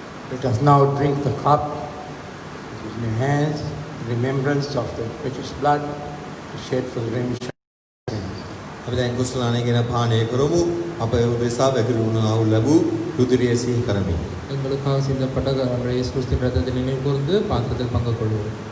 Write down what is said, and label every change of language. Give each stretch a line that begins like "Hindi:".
English: Let us now drink the cup which is in your hands, in remembrance of the precious blood shed for the remission.
Sinhala: අපි දැන් කුසලාණේගෙන පානය කරමු. අප උදෙසා වැගිරි වුණා වූ ලැබූ රුධිරය සිහි කරමි.
Tamil: எங்களுக்காக சிந்தப்பட்ட ஆண்டவர் இயேசு கிறிஸ்துவின் இரத்தத்தை நினைவு கூர்ந்து பாத்திரத்தில் பங்கு கொள்வோம்.